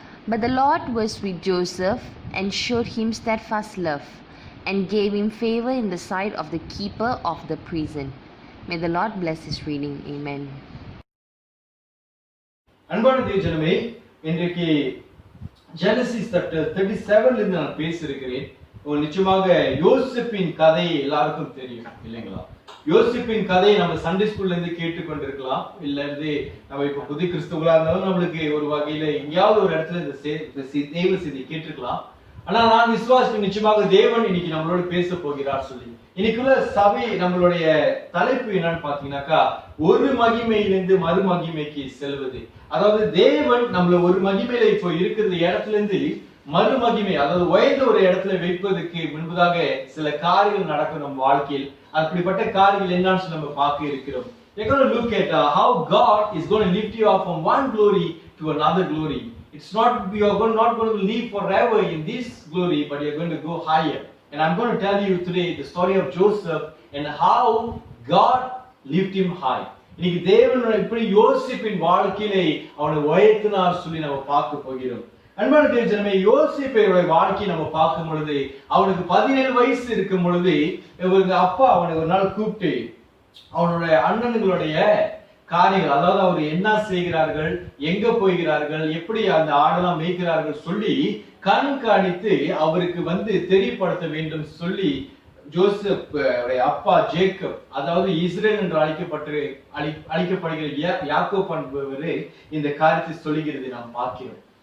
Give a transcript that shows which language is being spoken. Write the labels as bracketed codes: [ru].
[en] But the Lord was with Joseph and showed him steadfast love and gave him favor in the sight of the keeper of the prison. May the Lord bless his reading. Amen. [ta] அன்பான தேவஜனமே, இன்றைக்கு Genesis 37 இருந்து நான் பேசியிருக்கிறேன். நிச்சயமாக யோசேப்பின் கதை எல்லாருக்கும் தெரியும் இல்லைங்களா? யோசேப்பின் கதையை நம்ம சண்டே ஸ்கூல்ல இருந்து கேட்டுக்கொண்டிருக்கலாம், இல்ல இருந்து நம்ம இப்ப புது கிறிஸ்துவலா இருந்தாலும் நம்மளுக்கு ஒரு வகையில எங்கேயாவது ஒரு இடத்துல இந்த தேவ செய்தியை கேட்டிருக்கலாம். ஆனா நான் விசுவாசிக்கும் நிச்சயமாக தேவன் இன்னைக்கு நம்மளோட பேச போகிறார் சொல்லி. இன்னைக்குள்ள சபை நம்மளுடைய தலைப்பு என்னன்னு பாத்தீங்கன்னாக்கா, ஒரு மகிமையிலிருந்து மறு மகிமைக்கு செல்வது. அதாவது தேவன் நம்மள ஒரு மகிமையில இப்போ இருக்கிற இடத்துல இருந்து மறு மகிமை, அதாவது உயர்ந்த ஒரு இடத்துல வைப்பதற்கு முன்பதாக சில காரியங்கள் நடக்கும் நம்ம வாழ்க்கையில். அப்படிப்பட்ட காரியங்கள் என்னன்னு சொல்லி நம்ம பார்க்க இருக்கிறோம். [en] We're going to look at how God is going to lift you up from one glory to another glory. It's not you are not going to live forever in this glory, but you're going to go higher. And I'm going to tell you today the story of Joseph and how God lifted him high. [ta] இன்னைக்கு தேவன் எப்படி யோசேப்பின் வாழ்க்கையிலே அவனை உயர்த்தினார் சொல்லி நம்ம பார்க்க போகிறோம். அன்பான தேவஜனமே, யோசேப்போட வாழ்க்கையை நம்ம பார்க்கும் பொழுது அவனுக்கு 17 வயசு இருக்கும் பொழுது இவருக்கு அப்பா அவனை ஒரு நாள் கூப்பிட்டு அவனுடைய அண்ணன்களுடைய காரியங்கள், அதாவது அவர் என்ன செய்கிறார்கள், எங்க போகிறார்கள், எப்படி அந்த ஆடெல்லாம் மேய்க்கிறார்கள் சொல்லி கண்காணித்து அவருக்கு தெரியப்படுத்த வேண்டும் சொல்லி ஜோசப் அப்பா ஜேக்கப், அதாவது இஸ்ரேல் என்று அழைக்கப்படுகிற யாக்கோப் என்பவர் இந்த காரியத்தை சொல்லுகிறது நாம் பார்க்கிறோம்.